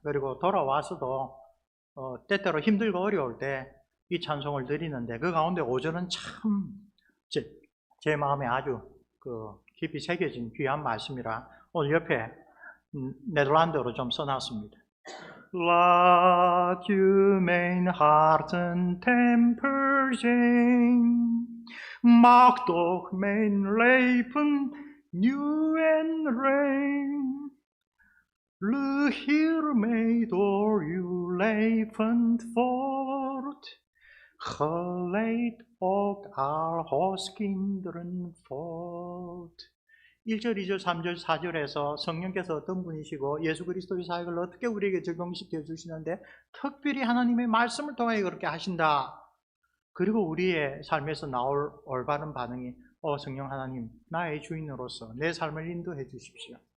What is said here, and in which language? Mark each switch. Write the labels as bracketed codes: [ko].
[ko] 그리고 돌아와서도 때때로 힘들고 어려울 때 이 찬송을 드리는데 그 가운데 5절은 참 제 마음에 아주 깊이 새겨진 귀한 말씀이라 오늘 옆에 네덜란드어로 좀 써놨습니다. [nl] Laat je mijn hart een tempel zijn, maak toch mijn leven nieuw en rein. Leer mij door uw levend woord, geleid ook al huiskinderen voort. [ko] 1절, 2절, 3절, 4절에서 성령께서 어떤 분이시고 예수 그리스도의 사역을 어떻게 우리에게 적용시켜 주시는데 특별히 하나님의 말씀을 통해 그렇게 하신다. 그리고 우리의 삶에서 나올 올바른 반응이 성령 하나님, 나의 주인으로서 내 삶을 인도해 주십시오.